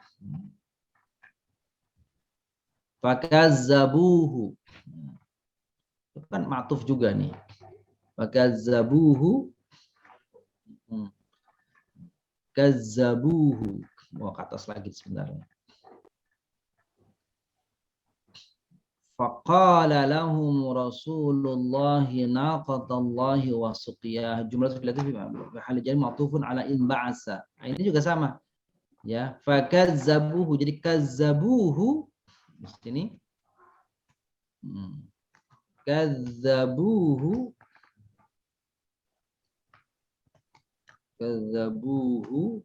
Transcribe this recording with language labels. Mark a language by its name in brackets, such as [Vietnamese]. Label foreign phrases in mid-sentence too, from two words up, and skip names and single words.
[Indonesian] Fakazzabuhu. Itu kan ma'tuf juga nih. Fakazzabuhu. Kazzabuhu. Mau ke atas lagi sebenarnya. [Arabic] فقال لهم رسول الله ناقة الله وسقياها. جملة فعلية في محل جر معطوف على انبعث. [Indonesian] Nah, ini juga sama. Ya, fakazzabuhu. Jadi kazzabuhu di sini. Kazzabuhu. Kazzabuhu.